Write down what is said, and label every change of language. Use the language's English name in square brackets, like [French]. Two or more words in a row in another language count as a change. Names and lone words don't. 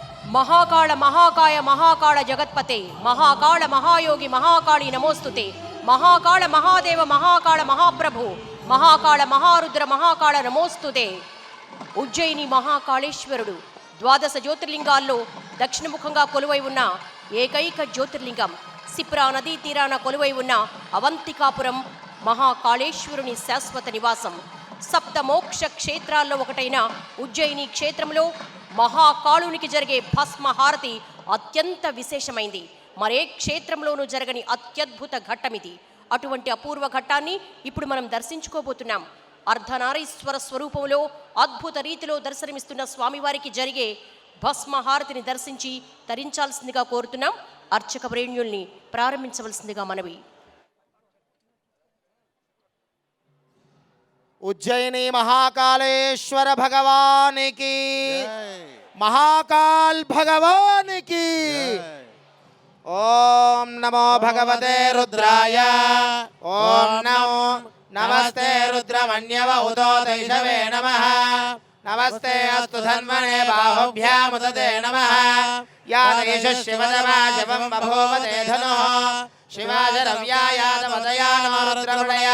[Sanskrit] महाकाल महाकाय महाकाल जगत्पते महाकाल महायोगी महाकाली नमोस्तुते महाकाल महादेव महाकाल महाप्रभु महाकाल महारुद्र महाकाल नमोस्तुते [Telugu] ఉజ్జయిని మహాకాళేశ్వరుడు ద్వాదశ జ్యోతిర్లింగాల్లో దక్షిణముఖంగా కొలువై ఉన్న ఏకైక జ్యోతిర్లింగం సిప్రా నదీ తీరాన కొలువై ఉన్న అవంతికాపురం మహాకాళేశ్వరుని శాశ్వత నివాసం సప్త మోక్ష క్షేత్రాల్లో ఒకటైన ఉజ్జయిని క్షేత్రంలో మహాకాళునికి జరిగే భస్మహారతి అత్యంత విశేషమైంది. మరే క్షేత్రంలోనూ జరగని అత్యద్భుత ఘట్టమిది. అటువంటి అపూర్వ ఘట్టాన్ని ఇప్పుడు మనం దర్శించుకోబోతున్నాం. అర్ధనారీశ్వర స్వరూపంలో అద్భుత రీతిలో దర్శనమిస్తున్న స్వామివారికి జరిగే భస్మహారతిని దర్శించి తరించాల్సిందిగా కోరుతున్నాం. అర్చక ప్రేణ్యుల్ని ప్రారంభించవలసిందిగా మనవి. [Hindi] उज्जयिनी महाकालेश्वर भगवान की, महाकाल भगवान की. [Sanskrit] ओम नमो भगवते रुद्राय. ओम नमो नमस्ते रुद्रमन्यव उतो दैशवे नमः. नमस्ते अस्तु धन्वने बाहुभ्यामुदते नमः. या देश शिवदमाजवं बभूवते धनुः शिवाजरव्यायातमतया नो रुद्रमणया.